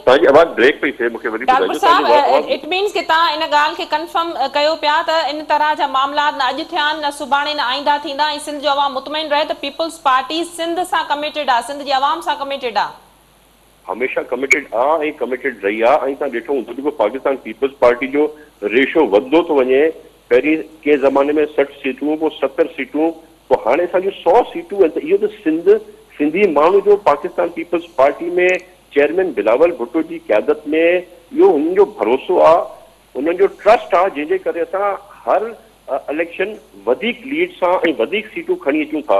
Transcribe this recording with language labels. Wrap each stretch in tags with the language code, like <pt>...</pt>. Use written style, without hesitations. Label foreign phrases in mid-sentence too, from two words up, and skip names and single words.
<sd>تاں جی آواز بریک پئی تھے مکھے وری ٹالپور صاحب</sd> <en>it means</en> <sd>کہ تا ان گال کے کنفرم کیو پیا ت ان طرح جا معاملات نہ اج تھیا نہ سبانے نہ آئندہ تھیندا، سندھ جو عوام مطمئن رہے تو پیپلز پارٹی سندھ سا کمیٹڈ آ، سندھ جی عوام سا کمیٹڈ آ، ہمیشہ کمیٹڈ آ ऐं کمیٹڈ رہی آ۔ ऐं तव्हां ॾिठो हूंदो जेको पाकिस्तान पीपल्स पार्टी जो रेशो वधंदो थो वञे, पहिरीं के ज़माने में 60 सीटूं, पोइ 70 सीटूं, पोइ हाणे असांजो 100 सीटूं आहिनि। त इहो त सिंधी माण्हू जो पाकिस्तान पीपल्स पार्टी में चेयरमैन बिलावल भुट्टो जी क़यादत में इहो हुननि जो भरोसो आहे, उन्हनि जो ट्रस्ट आहे, जंहिंजे करे असां हर इलेक्शन वधीक लीड सां ऐं वधीक सीटूं खणी अचूं था।</sd>